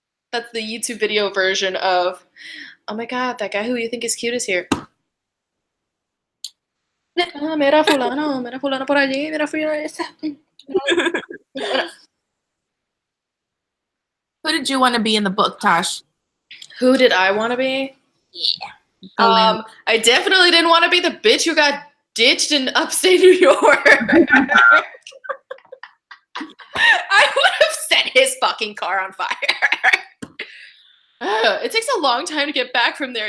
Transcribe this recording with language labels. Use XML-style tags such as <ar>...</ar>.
<en>That's the YouTube video version of, oh my God, that guy who you think is cute is here.</en> <es>Mira fulano por allí, mira fulano.</es> <en>Who did you want to be in the book, Tosh? Who did I want to be? Yeah. I definitely didn't want to be the bitch who got ditched in upstate New York. I would have set his fucking car on fire. It takes a long time to get back from there.</en>